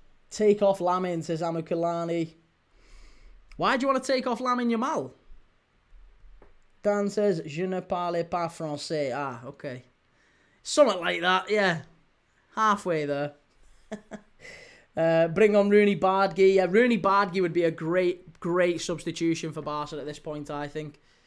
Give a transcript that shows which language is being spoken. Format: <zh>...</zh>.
<en>Take off Lamine, says Amukulani. Why do you want to take off Lamine Yamal? Dan says,</en> <fr>je ne parle pas français.</fr> <en>Ah, okay. Something like that, yeah. Halfway there. Bring on Rooney Bardghji. Yeah, Rooney Bardghji would be a great substitution for Barca at this point, I think.</en>